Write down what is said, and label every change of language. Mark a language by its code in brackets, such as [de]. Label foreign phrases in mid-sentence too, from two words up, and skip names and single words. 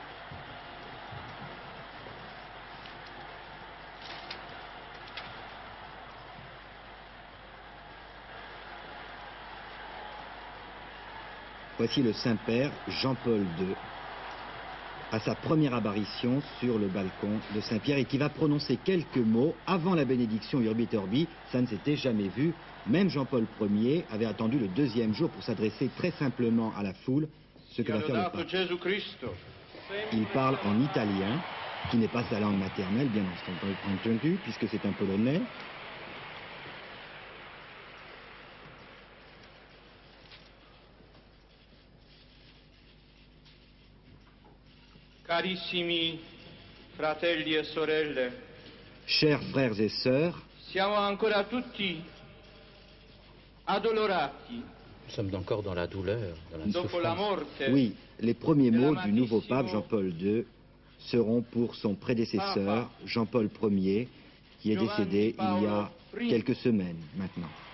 [fr] Voici le Saint-Père Jean-Paul II à sa première apparition sur le balcon de Saint-Pierre et qui va prononcer quelques mots avant la bénédiction [la] Urbi et Orbi. [fr] Ça ne s'était jamais vu. Même Jean-Paul Ier avait attendu le 2e jour pour s'adresser très simplement à la foule, ce que va faire le pape. Il parle en italien, qui n'est pas sa langue maternelle, bien entendu, puisque c'est un Polonais. [it] Carissimi fratelli e sorelle. [fr] Chers frères et sœurs, [it] Siamo ancora tutti addolorati. [fr] Nous sommes encore dans la douleur, dans la [it] Dopo la [fr] souffrance. morte. oui, les premiers mots du nouveau pape Jean-Paul II seront pour son prédécesseur Jean-Paul Ier, qui est décédé il y a quelques semaines maintenant.